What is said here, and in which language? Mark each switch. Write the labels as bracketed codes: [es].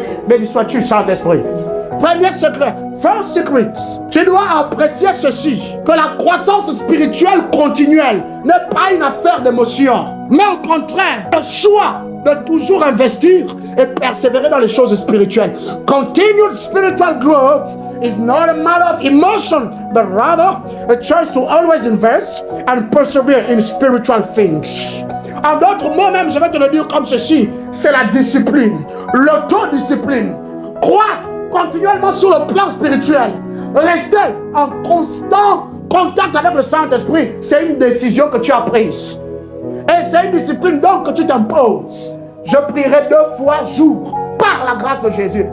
[fr] Béni sois-tu, Saint-Esprit. Premier secret, [en] first secret. [fr] Tu dois apprécier ceci, que la croissance spirituelle continuelle n'est pas une affaire d'émotion, mais au contraire, le choix de toujours investir et persévérer dans les choses spirituelles. [en] Continued spiritual growth is not a matter of emotion, but rather a choice to always invest and persevere in spiritual things. [fr] En d'autres mots même, je vais te le dire comme ceci, c'est la discipline, l'autodiscipline. Croître continuellement sur le plan spirituel. Rester en constant contact avec le Saint-Esprit, c'est une décision que tu as prise. Et c'est une discipline donc que tu t'imposes. Je prierai 2 fois jour par la grâce de Jésus.